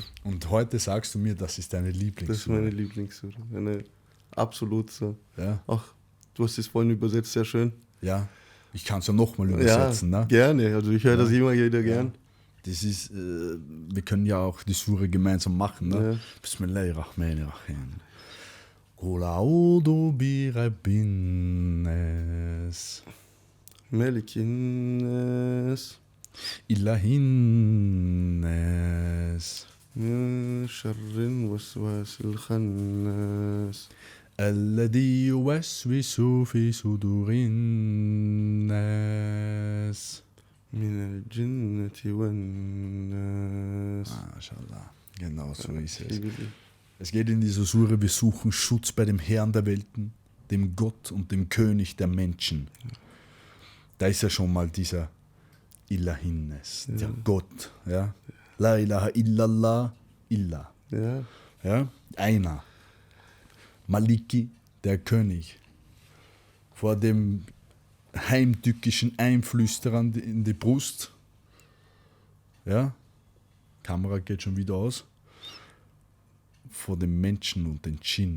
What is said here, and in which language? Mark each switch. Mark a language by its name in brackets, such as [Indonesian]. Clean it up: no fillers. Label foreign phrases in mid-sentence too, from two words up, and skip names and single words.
[German] Und heute sagst du mir, das ist deine Das ist Lieblingssure. meine Lieblingssura. Eine absolut so. Ja, Ach, du hast es vorhin übersetzt, sehr schön. ja. Ich kann es ja nochmal übersetzen. Ja, Ne? gerne. Also ich höre das immer wieder gern. Das ist, wir können ja auch die Sure gemeinsam machen. Ne? Ja. [Arabic] بسم الله الرحمن الرحيم. قل أعوذ برب الناس, ملك الناس, إله الناس, من شر الوسواس الخناس, الذي يوسوس في صدور الناس. من الجنة والناس. [German] MashaAllah. Genau so ist es. Liebe dich. Es geht in dieser Sure, wir suchen Schutz bei dem Herrn der Welten, dem Gott und dem König der Menschen. Da ist ja schon mal dieser Ilahinnes, der Gott. Ja? [Arabic] لا إله إلا الله، إلا. [German] Ja, Ja? Einer. Maliki, der König. Vor dem heimtückischen Einflüsterern in die Brust. Ja? Kamera geht schon wieder aus. Vor dem Menschen und den Djinn.